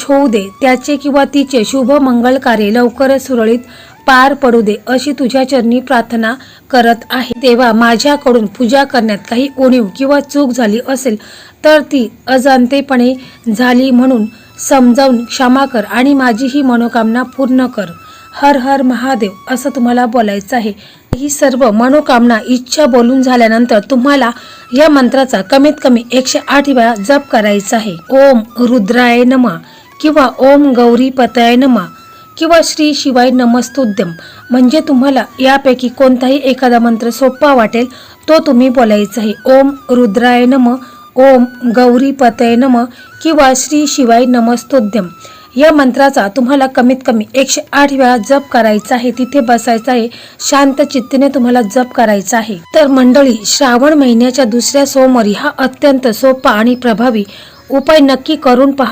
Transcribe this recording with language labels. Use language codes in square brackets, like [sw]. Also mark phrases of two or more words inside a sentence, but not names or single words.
[mr] त्याचे किंवा तिचे शुभ मंगल कार्य लवकरच सुरळीत पार पडू दे अशी तुझ्या चरणी प्रार्थना करत आहे। देवा, माझ्याकडून पूजा करण्यात काही उणीव किंवा चूक झाली असेल तर ती अजाणतेपणे झाली म्हणून समजावून क्षमा कर आणि माझी ही मनोकामना पूर्ण कर। हर हर महादेव असं तुम्हाला बोलायचं आहे। ही सर्व मनोकामना इच्छा बोलून झाल्यानंतर तुम्हाला या मंत्राचा कमीत कमी 108 वेळा जप करायचा आहे। [sa] ओम रुद्राय नमः [mr] किंवा [sa] ओम गौरी पतये नमः [mr] किंवा [sa] श्री शिवाय नमस्तुभ्यम, [mr] म्हणजे तुम्हाला यापैकी कोणताही एखादा मंत्र सोपा वाटेल तो तुम्ही बोलायचा आहे। [sa] ओम रुद्राय नमः, ओम गौरी पतये नमः [mr] किंवा [sa] श्री शिवाय नमस्तुभ्यम [mr] या मंत्राचा तुम्हाला कमीत कमी 108 वेळा जप करायचा आहे। तिथे बसायचं आहे, शांत चित्तेने तुम्हाला जप करायचा आहे। तर मंडळी, श्रावण महिन्याच्या दुसऱ्या सोमवारी हा अत्यंत सोपा आणि प्रभावी उपाय नक्की करून पहा।